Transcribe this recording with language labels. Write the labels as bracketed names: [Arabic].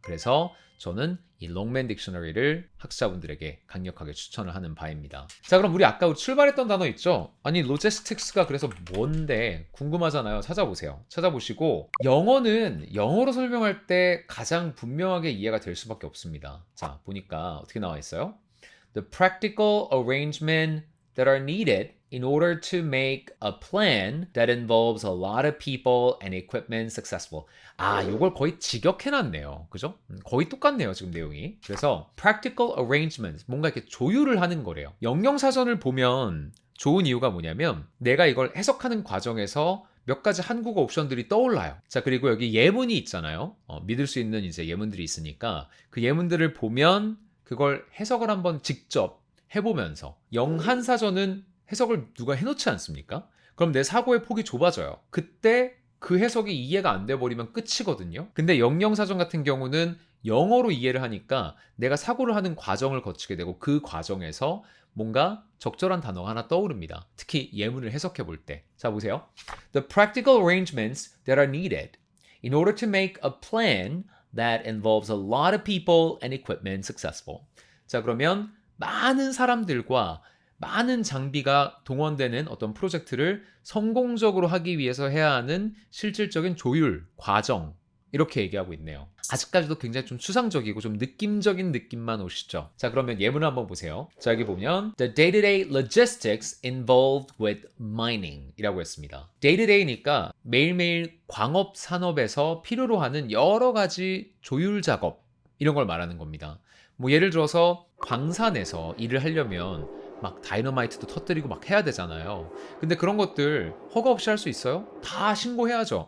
[Korean] 그래서 저는 이 롱맨 딕셔너리를 학습자분들에게 강력하게 추천을 하는 바입니다. 자, 그럼 우리 아까 출발했던 단어 있죠? 아니, 로지스틱스가 그래서 뭔데 궁금하잖아요. 찾아보세요. 찾아보시고 영어는 영어로 설명할 때 가장 분명하게 이해가 될 수밖에 없습니다. 자, 보니까 어떻게 나와 있어요? [English] The practical arrangement that are needed in order to make a plan that involves a lot of people and equipment successful. [Korean] 아, 요걸 거의 직역해놨네요. 그죠? 거의 똑같네요, 지금 내용이. 그래서 practical arrangements, 뭔가 이렇게 조율을 하는 거래요. 영영사전을 보면 좋은 이유가 뭐냐면 내가 이걸 해석하는 과정에서 몇 가지 한국어 옵션들이 떠올라요. 자, 그리고 여기 예문이 있잖아요. 믿을 수 있는 이제 예문들이 있으니까 그 예문들을 보면 그걸 해석을 한번 직접 해보면서 영한사전은 해석을 누가 해놓지 않습니까? 그럼 내 사고의 폭이 좁아져요. 그때 그 해석이 이해가 안 돼 버리면 끝이거든요. 근데 영영사전 같은 경우는 영어로 이해를 하니까 내가 사고를 하는 과정을 거치게 되고 그 과정에서 뭔가 적절한 단어가 하나 떠오릅니다. 특히 예문을 해석해 볼 때. 자, 보세요. [English] The practical arrangements that are needed in order to make a plan that involves a lot of people and equipment successful. [Korean] 자, 그러면 많은 사람들과 많은 장비가 동원되는 어떤 프로젝트를 성공적으로 하기 위해서 해야 하는 실질적인 조율, 과정, 이렇게 얘기하고 있네요. 아직까지도 굉장히 좀 추상적이고 좀 느낌적인 느낌만 오시죠? 자, 그러면 예문을 한번 보세요. 자, 여기 보면 [English] The day-to-day logistics involved with mining [Korean] 이라고 했습니다. day-to-day니까 매일매일 광업 산업에서 필요로 하는 여러 가지 조율 작업 이런 걸 말하는 겁니다. 뭐 예를 들어서 광산에서 일을 하려면 막 다이너마이트도 터뜨리고 막 해야 되잖아요. 근데 그런 것들 허가 없이 할 수 있어요? 다 신고해야죠.